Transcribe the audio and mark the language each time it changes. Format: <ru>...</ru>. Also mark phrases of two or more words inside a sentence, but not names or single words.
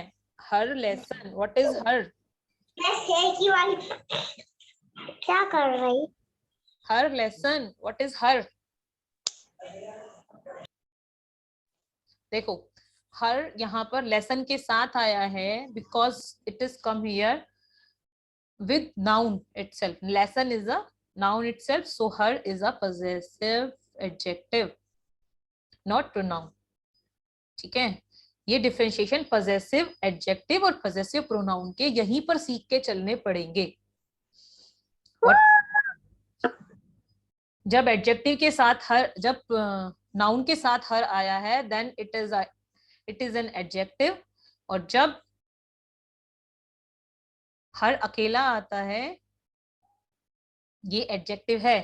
<en>Her lesson, what is her?</en> <hi>क्या कर रही?</hi> <en>Her lesson, what is her?</en> <hi>देखो, हर यहाँ पर लेसन के साथ आया है</hi> <en>because it is come here with noun itself. Lesson is a noun itself, so her is a possessive adjective, not pronoun.</en> <hi>ठीक है, ये डिफरेंशिएशन</hi> <en>possessive adjective</en> <hi>और</hi> <en>possessive pronoun</en> <hi>के यहीं पर सीख के चलने पड़ेंगे। जब एडजेक्टिव के साथ हर, जब नाउन के साथ हर आया है,</hi> <en>then it is an adjective,</en> <hi>और जब हर अकेला आता है ये एडजेक्टिव है।</hi>